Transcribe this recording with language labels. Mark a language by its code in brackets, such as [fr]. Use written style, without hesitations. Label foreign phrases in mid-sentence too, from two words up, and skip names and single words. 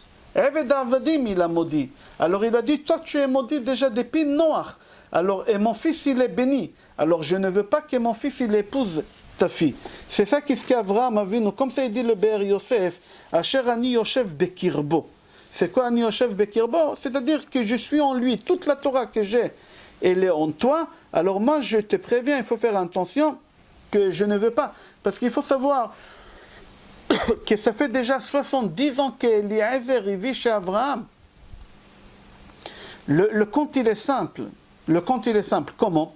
[he] עבד עבדים [fr] il a maudit. Alors il a dit toi tu es maudit déjà depuis Noach. Alors, et mon fils, il est béni. Alors, je ne veux pas que mon fils, il épouse ta fille. C'est ça qu'est-ce qu'Avraham Avinu, comme ça il dit le Be'er Yosef, [he] אשר אני יושב בקרבו. [fr] C'est quoi [he] אני יושב בקרבו? [fr] C'est-à-dire que je suis en lui. Toute la Torah que j'ai, elle est en toi. Alors moi, je te préviens, il faut faire attention que je ne veux pas. Parce qu'il faut savoir que ça fait déjà 70 ans qu'Eliezer vit chez Avraham. Le compte, il est simple. Le compte, il est simple. Comment?